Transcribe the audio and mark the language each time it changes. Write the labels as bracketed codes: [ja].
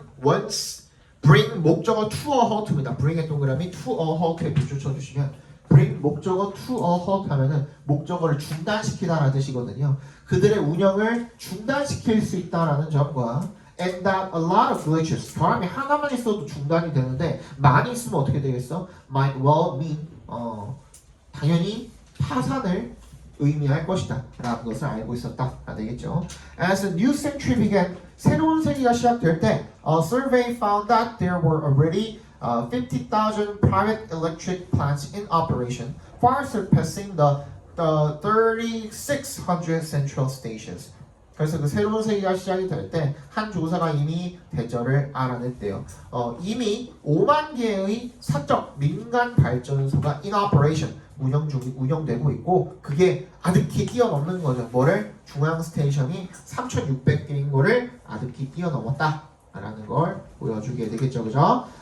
[ko] once bring 목적어 [en] to a halt [ko] 입니다. bring의 동그라미 [en] to a halt [ko] 에 빗줄 쳐주시면 bring 목적어 to a halt 하면은 목적어를 중단시키다라는 뜻이거든요. 그들의 운영을 중단시킬 수 있다라는 점과 [en] and that a lot of glitches [ko] 바람이 하나만 있어도 중단이 되는데 많이 있으면 어떻게 되겠어? [en] might well mean [ko] 당연히 파산을 의미할 것이다 라는 것을 알고 있었다 되겠죠. [en] As a new century began [ko] 새로운 세기가 시작될 때 [en] a survey found that there were already 50,000 private electric plants in operation, far surpassing the 3,600 central stations. [ko] 그래서 그 새로운 세기가 시작이 될 때 한 조사가 이미 대절을 알아냈대요. 이미 5만 개의 사적 민간 발전소가 [en] in operation [ko] 운영되고 있고 그게 아득히 뛰어넘는 거죠. 뭐를? 중앙 스테이션이 3,600개인 거를 아득히 뛰어넘었다라는 걸 보여주게 되겠죠, 그죠?